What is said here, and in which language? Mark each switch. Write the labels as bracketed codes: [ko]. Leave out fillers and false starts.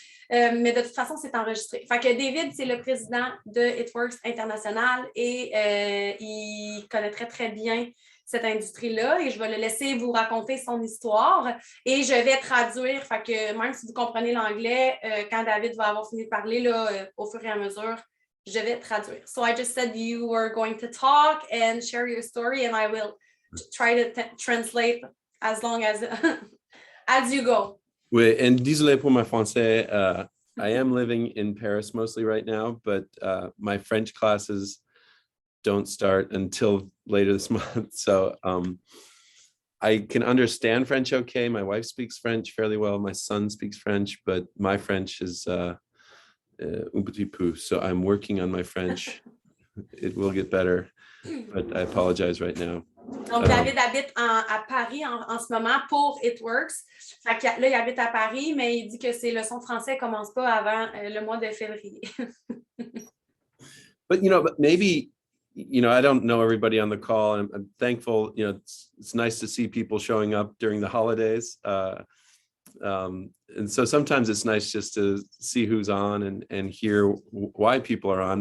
[fr] Mais de toute façon, c'est enregistré. Fait que David, c'est le président de It Works International et il connaît très, très bien cette industrie-là et je vais le laisser vous raconter son histoire et je vais traduire. Fait que même si vous comprenez l'anglais, quand David va avoir fini de parler, là, au fur et à mesure, je vais traduire. [en] So I just said you were going to talk and share your story and I will try to translate as long as, as you go. [fr] Oui, [en] and [fr] désolé pour [en] my [fr] français. [en] I am living in Paris mostly right now, but my French classes don't start until later this month. So I can understand French okay. My wife speaks French fairly well. My son speaks French, but my French is [fr] un petit peu. [en] So I'm working on my French. It will get better, but I apologize right now. [fr] Donc, David habite à Paris en ce moment pour It Works. Fait que là, il habite à Paris, mais il dit que ses leçons de français ne commencent pas avant le mois de février. [en] But, but maybe, I don't know everybody on the call, and I'm thankful, it's nice to see people showing up during the holidays. And so sometimes it's nice just to see who's on and hear why people are on.